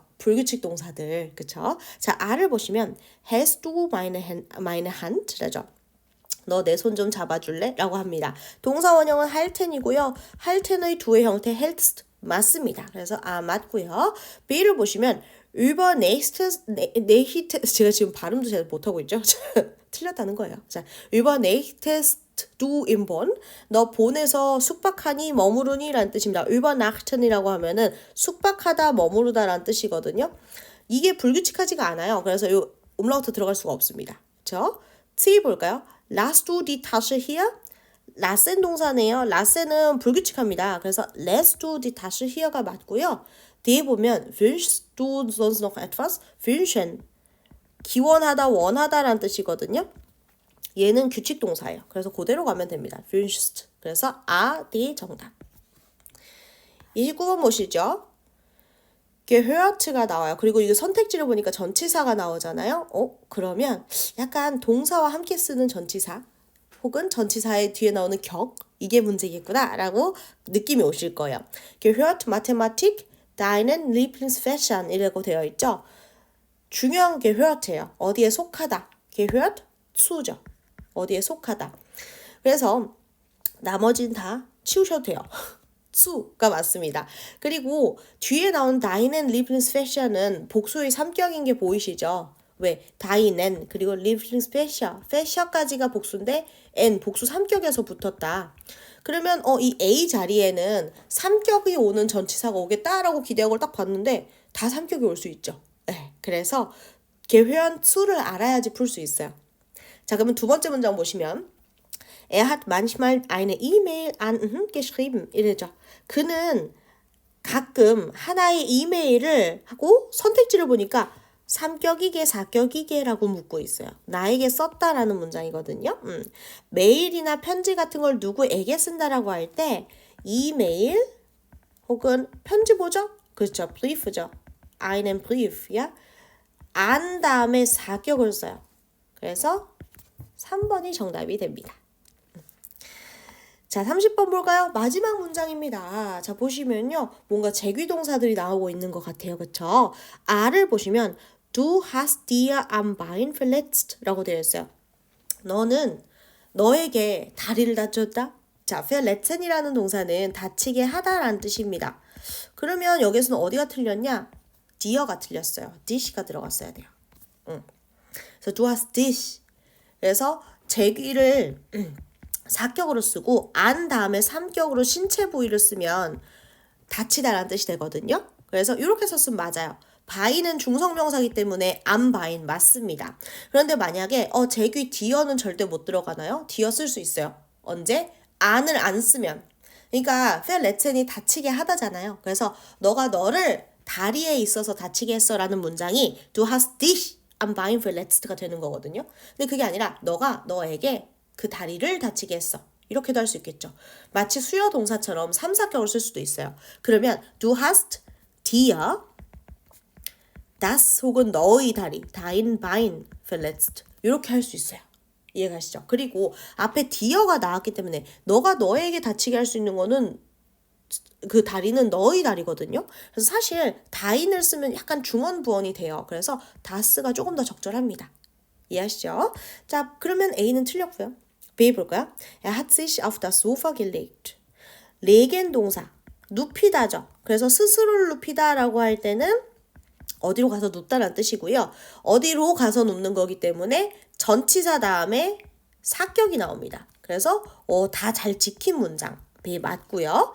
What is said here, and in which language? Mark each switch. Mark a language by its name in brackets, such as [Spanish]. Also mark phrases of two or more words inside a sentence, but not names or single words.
[Korean] 불규칙 동사들, 그쵸? 자, R을 보시면 [German] Hast du meine Hand? [Korean] 라죠. 너 내 손 좀 잡아줄래? 라고 합니다. 동사 원형은 할텐이고요. 할텐의 두의 형태 hältst 맞습니다. 그래서 맞고요. B를 보시면 [German] über nächstes, [Korean] 제가 지금 발음도 잘 못하고 있죠? 틀렸다는 거예요. 자, [German] über nächstes du im Bonn. [Korean] 너 본에서 숙박하니 머무르니 라는 뜻입니다. übernachten이라고 하면은 숙박하다 머무르다 라는 뜻이거든요. 이게 불규칙하지가 않아요. 그래서 요 umlaut 들어갈 수가 없습니다. 그렇죠? C 볼까요? [German] Lass du die Tasche hier? [Korean] 라센 동사네요. 라센은 불규칙합니다. 그래서 [German] lässt du die Tasche hier [Korean] 가 맞고요. 뒤에 보면 [German] wünschst du sonst noch etwas? [Korean] wünschen. 기원하다, 원하다라는 뜻이거든요. 얘는 규칙 동사예요. 그래서 그대로 가면 됩니다. wünschst. 그래서 D 정답. 29번 보시죠. gehört가 나와요. 그리고 이거 선택지를 보니까 전치사가 나오잖아요. 그러면 약간 동사와 함께 쓰는 전치사 혹은 전치사의 뒤에 나오는 격 이게 문제겠구나 라고 느낌이 오실 거예요. [German] gehört Mathematik deinen Lieblingsfächern [Korean] 이라고 되어 있죠. 중요한 gehört예요. 어디에 속하다. [German] gehört zu [Korean] 죠. 어디에 속하다. 그래서 나머지는 다 치우셔도 돼요. 수가 맞습니다. 그리고 뒤에 나온 [German] deinen Lieblingsfächer [Korean] 는 복수의 3격인 게 보이시죠? 왜? deinen 그리고 Lieblingsfächer, fächer까지가 복수인데 n 복수 3격에서 붙었다. 그러면 이 A 자리에는 3격이 오는 전치사가 오겠다라고 기대한 걸 딱 봤는데 다 3격이 올 수 있죠. 네, 그래서 [German] gehören zu [Korean] 를 알아야지 풀 수 있어요. 자, 그러면 두 번째 문장 보시면 [German] Er hat manchmal eine E-Mail an geschrieben. [Korean] 이래죠. 그는 가끔 하나의 이메일을 하고 선택지를 보니까 3격이게 4격이게라고 묻고 있어요. 나에게 썼다라는 문장이거든요. 메일이나 편지 같은 걸 누구에게 쓴다라고 할 때 이메일 혹은 편지 뭐죠? 그렇죠. [German] Brief죠. einen Brief. [Korean] 야? 안 다음에 4격을 써요. 그래서 3번이 정답이 됩니다. 자, 30번 볼까요? 마지막 문장입니다. 자, 보시면요. 뭔가 제귀동사들이 나오고 있는 것 같아요. 그쵸? R을 보시면 [German] Du hast dir am Bein verletzt [Korean] 라고 되어 있어요. 너는 너에게 다리를 다쳤다? 자, verletzen이라는 동사는 다치게 하다라는 뜻입니다. 그러면 여기서는 어디가 틀렸냐? dier가 틀렸어요. dish가 들어갔어야 돼요. 그래서 [German] du hast dich. [Korean] 그래서 제귀를 4격으로 쓰고 안 다음에 3격으로 신체 부위를 쓰면 다치다라는 뜻이 되거든요. 그래서 이렇게 썼으면 맞아요. 바인은 중성명사이기 때문에 am 바인 맞습니다. 그런데 만약에 제귀 디어는 절대 못 들어가나요? 디어 쓸 수 있어요. 언제? 안을 안 쓰면. 그러니까 verletzen이 다치게 하다잖아요. 그래서 너가 너를 다리에 있어서 다치게 했어라는 문장이 [German] Du hast dich am Bein verletzt [Korean] 가 되는 거거든요. 근데 그게 아니라 너가 너에게 그 다리를 다치게 했어. 이렇게도 할 수 있겠죠. 마치 수요 동사처럼 3, 4격을 쓸 수도 있어요. 그러면 [German] Du hast dir das [Korean] 혹은 너의 다리, [German] dein Bein verletzt [Korean] 이렇게 할 수 있어요. 이해가시죠? 그리고 앞에 dior가 나왔기 때문에 너가 너에게 다치게 할 수 있는 거는 그 다리는 너의 다리거든요. 그래서 사실 다인을 쓰면 약간 중언부언이 돼요. 그래서 다스가 조금 더 적절합니다. 이해하시죠? 자, 그러면 A는 틀렸고요. B 볼까요? [German] Er hat sich auf das Sofa gelegt. [Korean] legen 동사, 눕히다죠. 그래서 스스로를 눕히다라고 할 때는 어디로 가서 눕다라는 뜻이고요. 어디로 가서 눕는 거기 때문에 전치사 다음에 사격이 나옵니다. 그래서 다 잘 지킨 문장. B 맞고요.